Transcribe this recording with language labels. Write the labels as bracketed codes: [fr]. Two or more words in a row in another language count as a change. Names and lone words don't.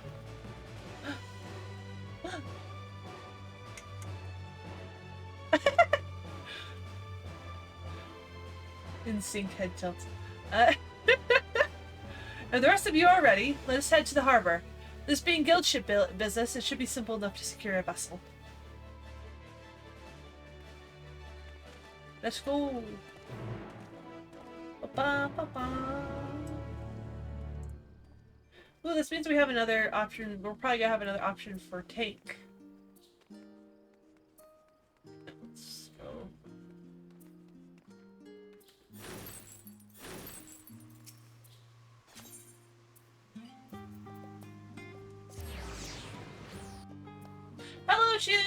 [en] In sync head tilt. If the rest of you are ready, let us head to the harbor. This being guild ship business, it should be simple enough to secure a vessel. Let's go. Ba-ba-ba-ba. Ooh, this means we have another option. We're probably gonna have another option for tank. Let's go. Hello, Shu!